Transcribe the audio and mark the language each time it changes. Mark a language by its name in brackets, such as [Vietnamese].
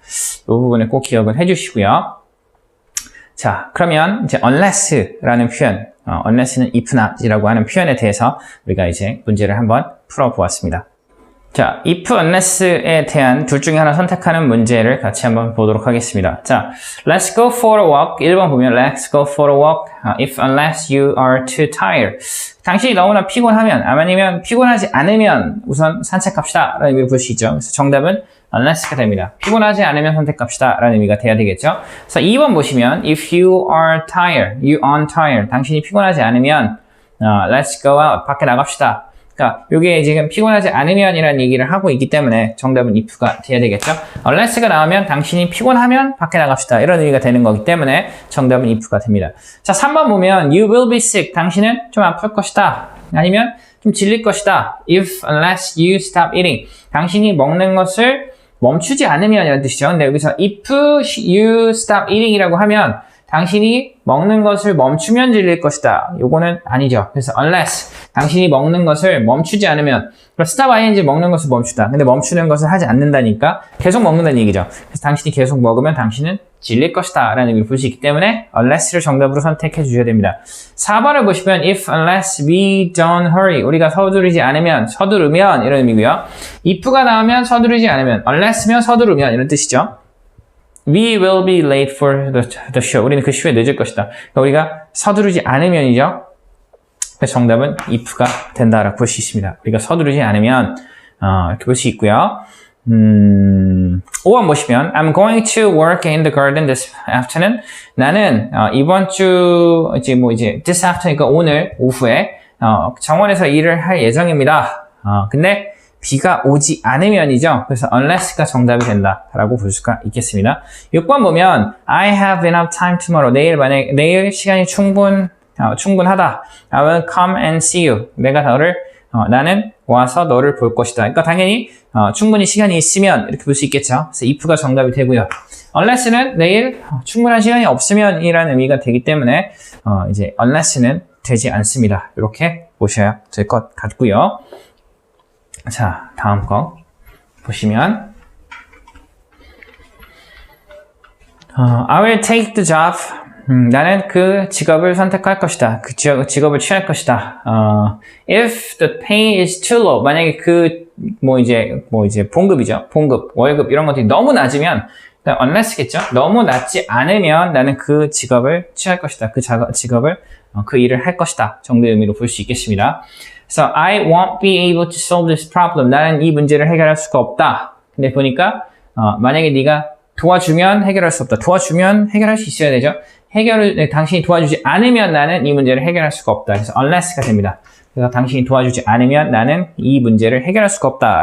[Korean] 이 부분을 꼭 기억을 해주시고요. 자, 그러면 이제 unless라는 표현, unless는 if not이라고 하는 표현에 대해서 우리가 이제 문제를 한번 풀어보았습니다. 자, if unless에 대한 둘 중에 하나 선택하는 문제를 같이 한번 보도록 하겠습니다. [English] 자, let's go for a walk. [Korean] 1번 보면 [English] let's go for a walk if unless you are too tired. [Korean] 당신이 너무나 피곤하면, 아니면 피곤하지 않으면 우선 산책합시다 라는 의미로 볼 수 있죠. 그래서 정답은 unless가 됩니다. 피곤하지 않으면 선택합시다 라는 의미가 돼야 되겠죠. 그래서 2번 보시면 [English] if you are tired, you aren't tired. [Korean] 당신이 피곤하지 않으면 [English] let's go out. [Korean] 밖에 나갑시다. 그러니까 이게 지금 피곤하지 않으면이라는 얘기를 하고 있기 때문에 정답은 if가 돼야 되겠죠. unless가 나오면 당신이 피곤하면 밖에 나갑시다. 이런 의미가 되는 거기 때문에 정답은 if가 됩니다. [English] 자, [Korean] 3번 보면 [English] you will be sick. [Korean] 당신은 좀 아플 것이다. 아니면 좀 질릴 것이다. [English] if unless you stop eating. [Korean] 당신이 먹는 것을 멈추지 않으면 이런 뜻이죠. 근데 여기서 [English] if you stop eating [Korean] 이라고 하면 당신이 먹는 것을 멈추면 질릴 것이다. 요거는 아니죠. 그래서 unless 당신이 먹는 것을 멈추지 않으면 stop ing 먹는 것을 멈추다. 근데 멈추는 것을 하지 않는다니까 계속 먹는다는 얘기죠. 그래서 당신이 계속 먹으면 당신은 질릴 것이다 라는 의미를 볼 수 있기 때문에 unless를 정답으로 선택해 주셔야 됩니다. 4번을 보시면 [English] if unless we don't hurry [Korean] 우리가 서두르지 않으면 서두르면 이런 의미고요. if가 나오면 서두르지 않으면 unless면 서두르면 이런 뜻이죠. [English] We will be late for the show. [Korean] 우리는 그 쇼에 늦을 것이다. 그러니까 우리가 서두르지 않으면이죠. 그래서 정답은 if가 된다라고 볼 수 있습니다. 우리가 서두르지 않으면 이렇게 볼 수 있고요. 5번 보시면 [English] I'm going to work in the garden this afternoon. [Korean] 나는 이번 주 이제 [English] this afternoon [Korean] 그러니까 오늘 오후에 정원에서 일을 할 예정입니다. 근데 비가 오지 않으면이죠. 그래서 unless가 정답이 된다라고 볼 수가 있겠습니다. 6번 보면 [English] I have enough time tomorrow. [Korean] 내일 시간이 충분하다. [English] I will come and see you. [Korean] 내가 너를 나는 와서 너를 볼 것이다. 그러니까 당연히 충분히 시간이 있으면 이렇게 볼 수 있겠죠. 그래서 if가 정답이 되고요. unless는 내일 충분한 시간이 없으면 이라는 의미가 되기 때문에 이제 unless는 되지 않습니다. 이렇게 보셔야 될 것 같고요. 자, 다음 거 보시면 [English] I will take the job. [Korean] 나는 그 직업을 선택할 것이다. 그 직업을 취할 것이다. [English] If the pay is too low. [Korean] 만약에 뭐 이제 봉급이죠. 봉급, 월급 이런 것들이 너무 낮으면 unless겠죠. 너무 낮지 않으면 나는 그 직업을 취할 것이다. 그 직업을 그 일을 할 것이다. 정도의 의미로 볼 수 있겠습니다. [English] 그래서 I won't be able to solve this problem. [Korean] 나는 이 문제를 해결할 수가 없다. 근데 보니까 만약에 네가 도와주면 해결할 수 없다. 도와주면 해결할 수 있어야 되죠. 당신이 도와주지 않으면 나는 이 문제를 해결할 수가 없다. 그래서 unless가 됩니다. 그래서 당신이 도와주지 않으면 나는 이 문제를 해결할 수가 없다.